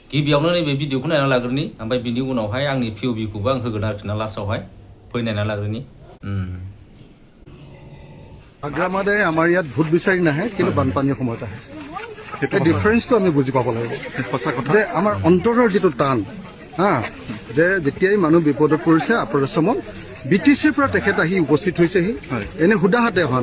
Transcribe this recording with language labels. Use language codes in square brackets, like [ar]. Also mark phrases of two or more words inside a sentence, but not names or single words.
[brx] गिबियावनो नैबे भिडिअखौ नायना लाग्रोनि ओमफ्राय बिनि उनावहाय आंनि पिअभिखौबो आं होगोन आरोखि ना लास्टआवहाय फै नायना लाग्रोनि [as] আগ্ৰামাদে আমাৰ ইয়াত ভোট বিচাৰি নাহে কিন্তু বানপানীৰ সময়ত আহে এই ডিফাৰেন্সটো আমি বুজি পাব লাগিব সঁচা কথা যে আমাৰ অন্তৰৰ যিটো টান যে যেতিয়াই মানুহ বিপদত পৰিছে অপাৰেশ্যনত বিটিচিৰ পৰা তেখেত আহি উপস্থিত হৈছেহি এনে সুদাহাতে হোৱা